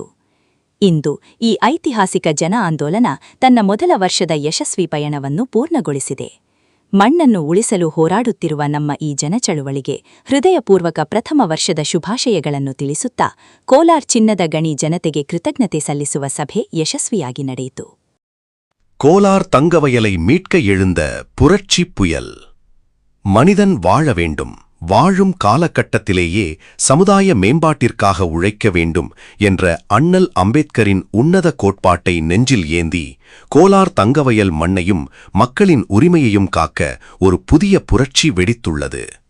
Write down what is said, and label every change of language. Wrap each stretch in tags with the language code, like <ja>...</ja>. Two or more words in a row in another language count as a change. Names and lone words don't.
<kn>ಇಂದು ಈ ಐತಿಹಾಸಿಕ ಜನ ಆಂದೋಲನ ತನ್ನ ಮೊದಲ ವರ್ಷದ ಯಶಸ್ವಿ ಪಯಣವನ್ನು ಪೂರ್ಣಗೊಳಿಸಿದೆ. ಮಣ್ಣನ್ನು ಉಳಿಸಲು ಹೋರಾಡುತ್ತಿರುವ ನಮ್ಮ ಈ ಜನಚಳುವಳಿಗೆ ಹೃದಯಪೂರ್ವಕ ಪ್ರಥಮ ವರ್ಷದ ಶುಭಾಶಯಗಳನ್ನು ತಿಳಿಸುತ್ತಾ ಕೋಲಾರ್ ಚಿನ್ನದ ಗಣಿ ಜನತೆಗೆ ಕೃತಜ್ಞತೆ ಸಲ್ಲಿಸುವ ಸಭೆ ಯಶಸ್ವಿಯಾಗಿ ನಡೆಯಿತು.</kn> <ta>கோலார் தங்கவயலை மீட்க எழுந்த புரட்சி புயல். மனிதன் வாழ வேண்டும், வாழும் காலகட்டத்திலேயே சமுதாய மேம்பாட்டிற்காக உழைக்க வேண்டும் என்ற அண்ணல் அம்பேத்கரின் உன்னத கோட்பாட்டை நெஞ்சில் ஏந்தி கோலார் தங்கவயல் மண்ணையும் மக்களின் உரிமையையும் காக்க ஒரு புதிய புரட்சி வெடித்துள்ளது.</ta>